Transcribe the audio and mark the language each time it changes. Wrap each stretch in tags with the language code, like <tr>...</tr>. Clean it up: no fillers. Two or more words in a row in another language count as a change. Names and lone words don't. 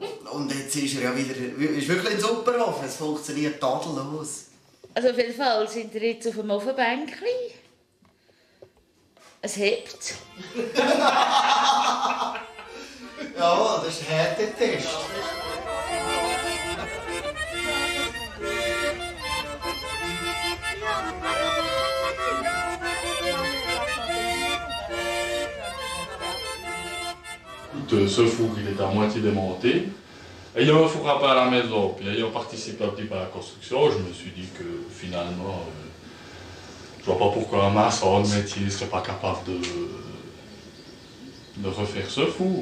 <de>Und jetzt ist er ja wieder, ist wirklich ein super Ofen, es funktioniert tadellos. Also auf jeden Fall sind wir jetzt auf dem Ofenbänkchen. Es hebt. Ja, das ist ein Härtetest.</de> <fr>Ce four, il est à moitié démonté. Ayant un four à pain à la maison, puis ayant participé un petit peu à la construction, je me suis dit que finalement, je vois pas pourquoi un maçon de métier ne serait pas capable de refaire ce four.</fr>